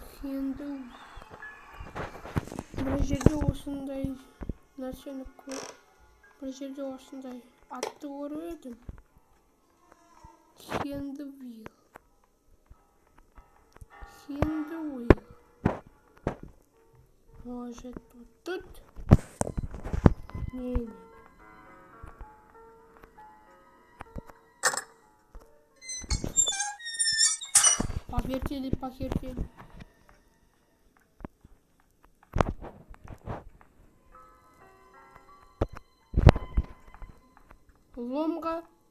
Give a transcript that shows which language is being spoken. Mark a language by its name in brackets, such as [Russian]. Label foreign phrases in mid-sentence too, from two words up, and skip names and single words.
[Kazakh] Енді бір жерде осындай нәрсені бір жерде осындай атты көріп едім. Хендвилл. [Russian] Может, вот тут? Не. Повертели. [Kazakh] Ломга.